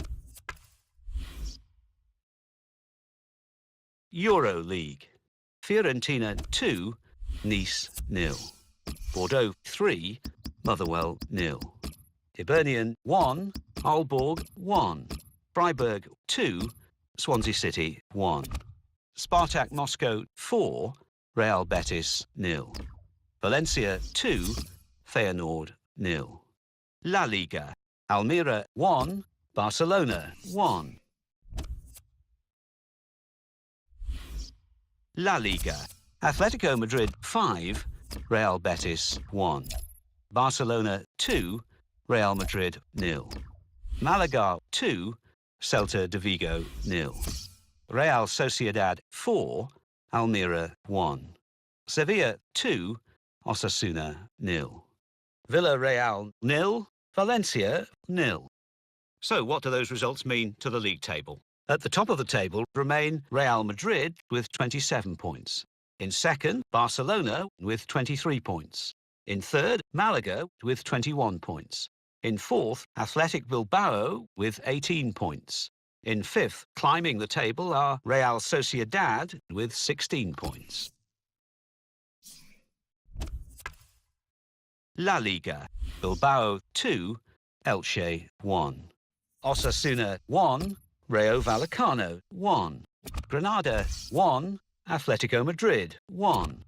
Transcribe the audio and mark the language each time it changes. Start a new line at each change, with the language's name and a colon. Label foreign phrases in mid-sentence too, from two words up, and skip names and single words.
English: Euro League. Fiorentina 2, Nice 0. Bordeaux 3, Motherwell 0. Hibernian 1, Aalborg 1. Freiburg 2, Swansea City 1. Spartak Moscow 4, Real Betis 0. Valencia 2, Feyenoord 0. La Liga. Almeria 1, Barcelona 1. La Liga. Atletico Madrid 5, Real Betis 1. Barcelona 2, Real Madrid 0. Malaga 2, Celta de Vigo 0. Real Sociedad 4, Almeria 1. Sevilla 2, Osasuna 0. Villarreal 0, Valencia 0. So what do those results mean to the league table? At the top of the table remain Real Madrid with 27 points. In second, Barcelona with 23 points. In third, Malaga with 21 points. In fourth, Athletic Bilbao with 18 points. In fifth, climbing the table are Real Sociedad with 16 points. La Liga. Bilbao 2, Elche 1. Osasuna 1, Rayo Vallecano 1. Granada 1, Atletico Madrid 1.